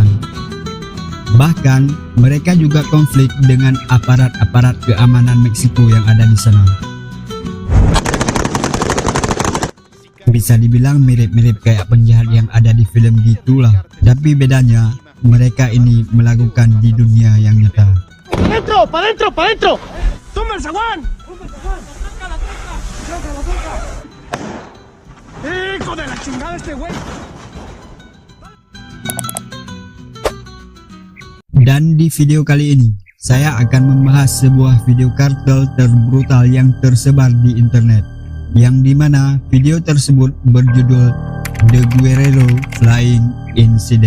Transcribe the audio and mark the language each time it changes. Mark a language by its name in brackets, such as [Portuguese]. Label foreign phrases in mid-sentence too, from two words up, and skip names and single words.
[Indonesian] Bahkan, mereka juga konflik dengan aparat-aparat keamanan Meksiko yang ada di sana. Bisa dibilang mirip-mirip kayak penjahat yang ada di film gitulah. Tapi bedanya, mereka ini melakukan di dunia yang nyata. [Spanish] ¡Dentro! ¡Pa dentro! ¡Pa dentro! ¡Toma el zaguán! ¡Hijo de la chingada este güey! [Indonesian] Dan di video kali ini, saya akan membahas sebuah video kartel terbrutal yang tersebar di internet, yang dimana video tersebut berjudul The Guerrero Flying Incident.